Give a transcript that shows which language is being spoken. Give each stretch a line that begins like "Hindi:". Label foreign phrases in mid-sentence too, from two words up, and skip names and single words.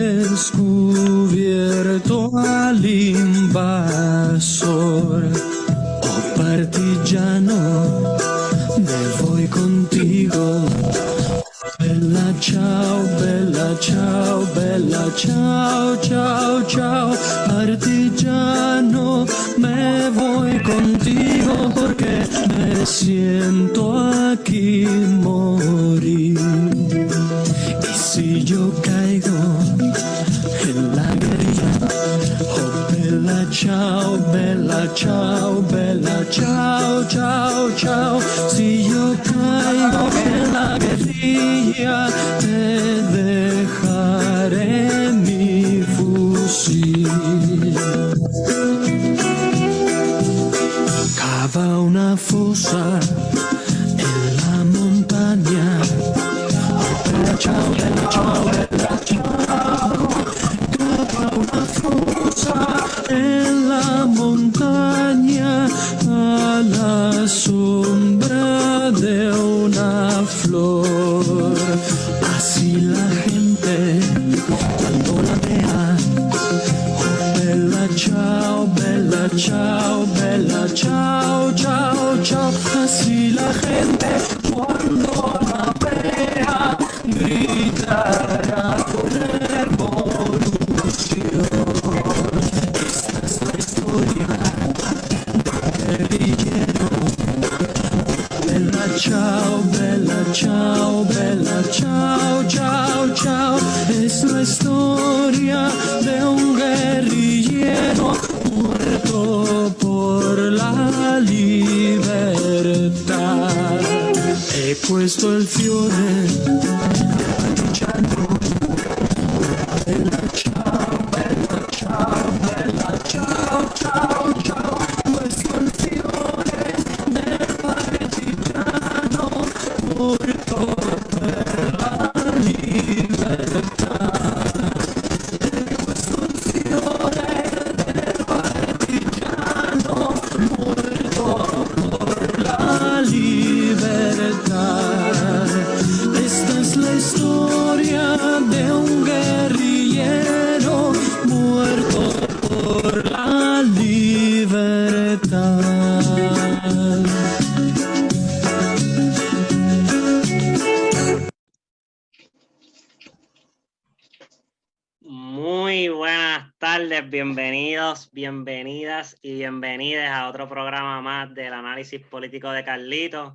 Spanish: descubierto al invasor. Oh partillano, me voy contigo.
Italian: Bella ciao, bella ciao, bella ciao, ciao, ciao.
Spanish: Partillano, me voy contigo porque me siento aquí morir. Y si yo caigo en la guerrilla,
Italian: oh bella ciao, bella ciao, bella ciao, ciao, ciao.
Spanish: Si yo caigo en la guerrilla, te dejaré mi fusil. rosa en la montaña.
Italian: Bella ciao, bella ciao, bella ciao.
Spanish: Cava una fosa en la montaña a la sombra de una flor. Así la gente cuando la vea,
Italian: oh, bella ciao, bella ciao, bella ciao, ciao, ciao.
Spanish: Así la gente cuando la vea gritará con revolución. Esta es la historia del guerrillero.
Italian: Bella ciao, bella ciao, bella ciao, ciao, ciao.
Spanish: Es la historia de un guerrillero muerto por la libertà.
Italian: E questo è il fiore del partigiano. Bella ciao, bella ciao, bella ciao, ciao, ciao. Questo è il fiore del partigiano morto per la libertà. Questo è il fiore del partigiano morto por la libertà.
Spanish: Esta es la historia de un guerrillero muerto por la libertad. Muy buenas tardes, bienvenidos, bienvenidas y bienvenidas a otro programa más del análisis político de Carlitos.